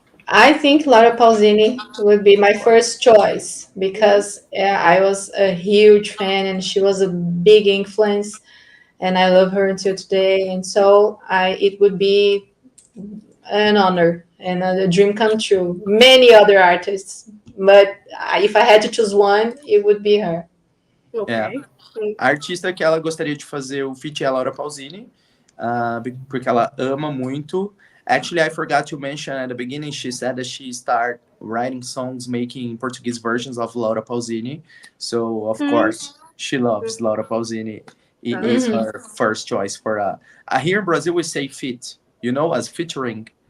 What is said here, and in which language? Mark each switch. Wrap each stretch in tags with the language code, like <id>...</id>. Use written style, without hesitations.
<en>I think Laura Pausini would be my first choice because I was a huge fan and she was a big influence, and I love her until today. And so it would be an honor and a dream come true. Many other artists, but if I had to choose one, it would be her.</en> <pt>É.</pt> <en>Okay. Mm.</en> <pt>A artista que ela gostaria de fazer o feat é a Laura Pausini, porque ela ama muito.</pt> <en>Actually, I forgot to mention at the beginning, she said that she started writing songs, making Portuguese versions of Laura Pausini. So, of Mm. course, she loves Laura Pausini. It Uh, is Mhm. her first choice for here in Brazil, we say feat, as featuring.</en>